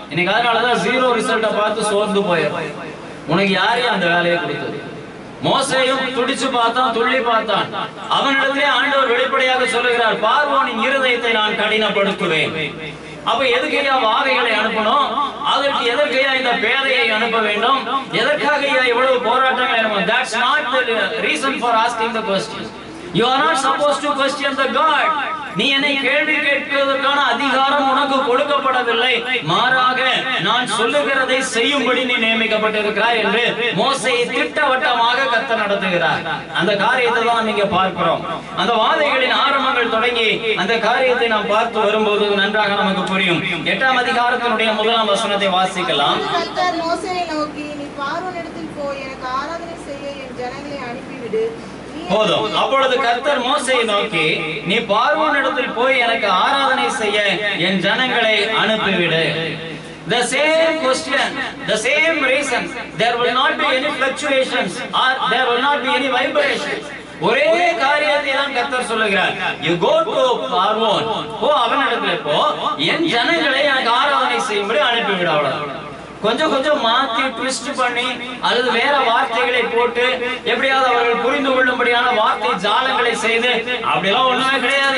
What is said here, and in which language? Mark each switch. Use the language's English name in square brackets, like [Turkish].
[Tamil] இன்னைக்கு அதனாலதான் ஜீரோ ரிசல்ட்டை பார்த்து சோர்ந்து போயிடும். உனக்கு யாரையும் அந்த வேலையை கொடுத்தது? மோசேயும் துடிச்சு பார்த்தான், துள்ளி பார்த்தான். அவனிடத்திலே ஆண்டவர் வெளிப்படையாக சொல்லுகிறார், பார்வோனின் இருதயத்தை நான் கடினப்படுத்துவேன். அப்ப எதுக்கையா வாதைகளை அனுப்பணும்? அதற்கு எதற்கையா இந்த பேதையை அனுப்ப வேண்டும்? எதற்காக இவ்வளவு போராட்டங்கள்? [English] That's not the reason for asking the question. You are not supposed to question the God. [Tamil] நீ என்னை கேள்வி கேட்கிறதற்கான அதிகாரம் உனக்கு கொடுக்கப்படவில்லை. மாறாக நான் சொல்லுகிறதை செய்யும்படி நீ நியமிக்கப்பட்டிருக்கிறாய் என்று மோசேயை திட்டவட்டமாக கர்த்தர் நடத்துகிறார். அந்த காரியத்தை தான் நாம் இங்கே பார்க்கிறோம். அந்த வாதைகளின் ஆரம்பங்கள் தொடங்கி அந்த காரியத்தை நாம் பார்த்து வரும்போது நன்றாக நமக்கு புரியும். 8ஆம் அதிகாரத்தினுடைய 1ஆம் வசனத்தை வாசிக்கலாம். கர்த்தர் மோசேயை நோக்கி, நீ பார்வோனிடத்தில் போய் எனக்கு ஆராதனை செய்ய என் ஜனங்களை அனுப்பிவிடு. போதும். அப்பொழுது கர்த்தர் மோசேயை நோக்கி, நீ பார்வோனிடத்தில் போய் எனக்கு ஆராதனை செய்ய என் ஜனங்களை அனுப்பிவிடு. [English] The same question, the same reason. There will not be any fluctuations or there will not be any vibrations. [Tamil] ஒரே காரியத்தை தான் கர்த்தர் சொல்லுகிறார். [English] You go to [Tamil] பார்வோன், போ அவனிடத்தில் போ, என் ஜனங்களை எனக்கு ஆராதனை செய்யும்படி அனுப்பிவிடு. அவ்வளவுதான். கொஞ்சம் கொஞ்சம் மாத்தி ட்விஸ்ட் பண்ணி அல்லது வேற வார்த்தைகளை போட்டு எப்படியாவது அவர்கள் புரிந்து கொள்ளும்படியான வார்த்தை ஜாலங்களை செய்து அப்படியெல்லாம் ஒண்ணுமே கிடையாது.